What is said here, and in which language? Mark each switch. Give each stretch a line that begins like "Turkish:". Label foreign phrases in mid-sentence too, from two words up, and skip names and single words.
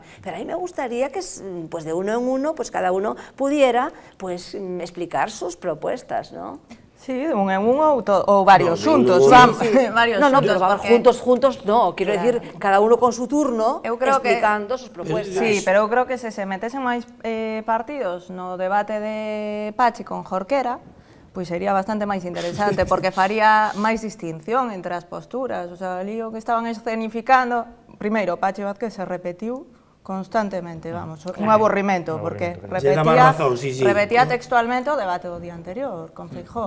Spanish: Pero a mí me gustaría que pues de uno en uno pues cada uno pudiera pues explicar sus propuestas, ¿no? Sí, de uno en uno o varios juntos. No, pero juntos no, quiero decir, cada uno con su turno explicando sus propuestas.
Galician: Sí, pero eu creo que se metesen máis partidos no debate de Pachi con Jorquera, pois sería bastante máis interesante, porque faría máis distinción entre as posturas.
Spanish: O sea,
Galician: ali o que estaban escenificando, primeiro, Pachi Vázquez se repetiu constantemente, vamos, un aburrimento, porque repetía textualmente o debate do día anterior con Feijóo.